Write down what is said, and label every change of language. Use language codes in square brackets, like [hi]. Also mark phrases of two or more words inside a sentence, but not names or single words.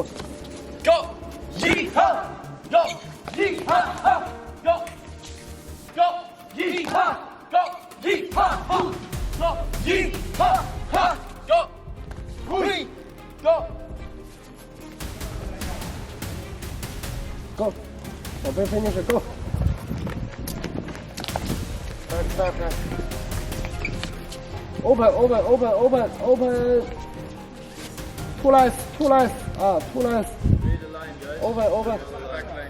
[en] Go! Yee-ha! Go! Yee-ha! Ha! Go! Go! Yee-ha! Go! Yee-ha! Ha! Go! Yee-ha! Ha! Go! Hui! Go! Go. Open finish it. Go. Back. Open. Two lines. Two lines. Read the line, guys. Open. Back lane.